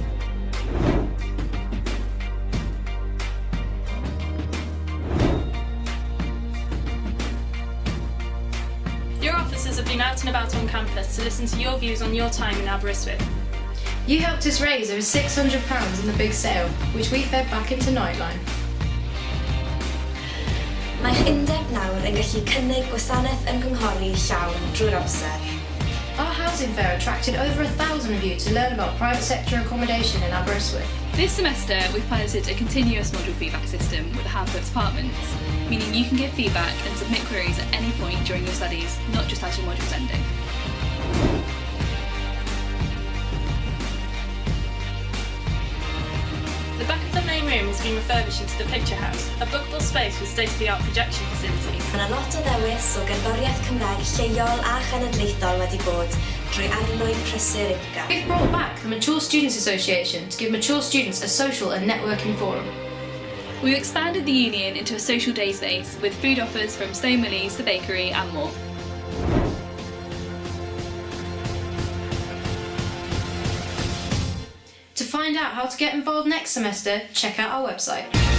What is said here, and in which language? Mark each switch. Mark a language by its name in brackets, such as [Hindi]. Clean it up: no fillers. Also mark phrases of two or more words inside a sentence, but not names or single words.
[English] Your officers have been out and about on campus to listen to your views on your time in Aberystwyth. You helped us raise over £600 in the big sale, which we fed back into Nightline. [Welsh] Mae'ch undeb nawr yn gallu cynnig gwasanaeth ymgynghori llawn drwy'r amser. [English] Our housing fair attracted over 1,000 of you to learn about private sector accommodation in Aberystwyth. This semester, we've piloted a continuous module feedback system with a handful of departments, meaning you can give feedback and submit queries at any point during your studies, not just as your module's ending. The back of the main room has been refurbished into the Picture House, a bookable space with state-of-the-art projection facilities. [Welsh] Mae yna lot o ddewis o gerddoriaeth Cymraeg lleol a chenedlaethol wedi bod drwy arlwyd prysur IPGA. [English] We've brought back the Mature Students Association to give mature students a social and networking forum. We've expanded the union into a social day space with food offers from Stone Willie's, the bakery and more. To find out how to get involved next semester, check out our website.